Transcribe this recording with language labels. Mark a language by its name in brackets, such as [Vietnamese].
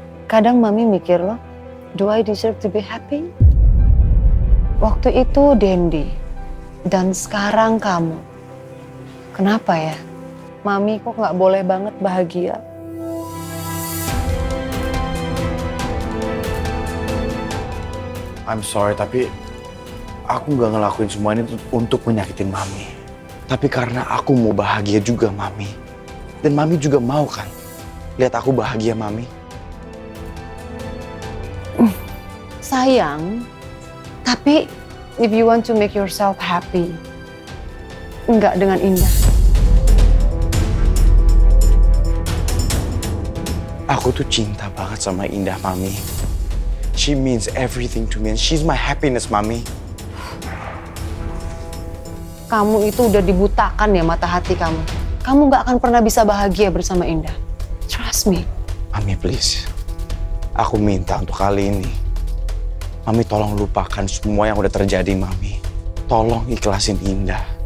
[Indonesian] Kadang Mami mikir loh, [English] do I deserve to be happy? [Indonesian] Waktu itu Dendi, dan sekarang kamu. Kenapa ya? Mami kok nggak boleh banget bahagia? [English] I'm sorry, [Indonesian] tapi aku nggak ngelakuin semua ini untuk menyakitin Mami. Tapi karena aku mau bahagia juga, Mami. Dan Mami juga mau kan lihat aku bahagia, Mami. Sayang, tapi [English] if you want to make yourself happy, [Indonesian] enggak dengan Indah. Aku tuh cinta banget sama Indah, Mami. [English] She means everything to me and she's my happiness, Mami. [Indonesian] Kamu itu udah dibutakan ya mata hati kamu. Kamu nggak akan pernah bisa bahagia bersama Indah. [English] Trust me. Mami, please. [Indonesian] Aku minta untuk kali ini. Mami tolong lupakan semua yang udah terjadi, Mami. Tolong ikhlasin Indah.